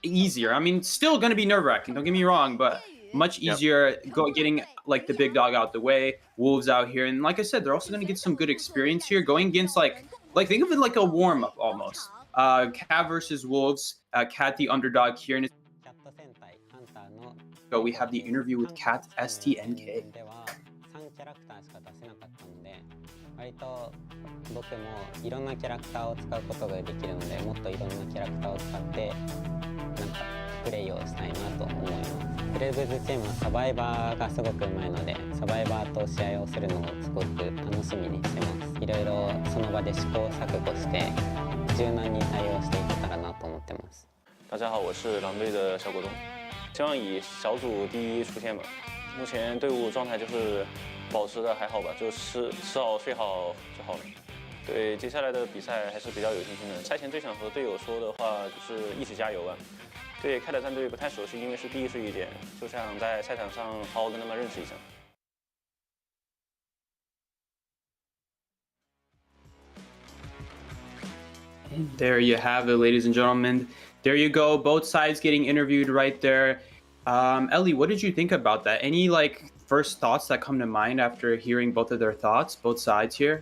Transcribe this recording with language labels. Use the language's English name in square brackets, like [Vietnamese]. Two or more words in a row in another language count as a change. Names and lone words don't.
[English] I mean, still going to be nerve-wracking, don't get me wrong, but much easier getting like the big dog out the way, Wolves out here. And like I said, they're also going to get some good experience here going against like think of it like a warm-up almost. Cat versus Wolves, Cat the underdog here. And so we have the interview with Cat STNK. [Japanese] 割と僕もいろんなキャラクターを使うことができるので、もっといろんなキャラクターを使ってなんかプレイをしたいなと思います。ブレイブズチームはサバイバーがすごくうまいので、サバイバーと試合をするのをすごく楽しみにしてます。いろいろその場で試行錯誤して柔軟に対応していけたらなと思ってます。 [Chinese] 大家好，我是狼队的小果冻，希望以小组第一出线吧。目前队伍状态就是保持的还好吧，就吃好睡好就好了。对接下来的比赛还是比较有信心的。赛前最想和队友说的话就是一起加油吧。对开的战队不太熟悉，因为是第一次遇见，就想在赛场上好好跟他们认识一下。 [English] And there you have it, ladies and gentlemen. There you go. Both sides getting interviewed right there. Ellie, what did you think about that? Any first thoughts that come to mind after hearing both of their thoughts, both sides here?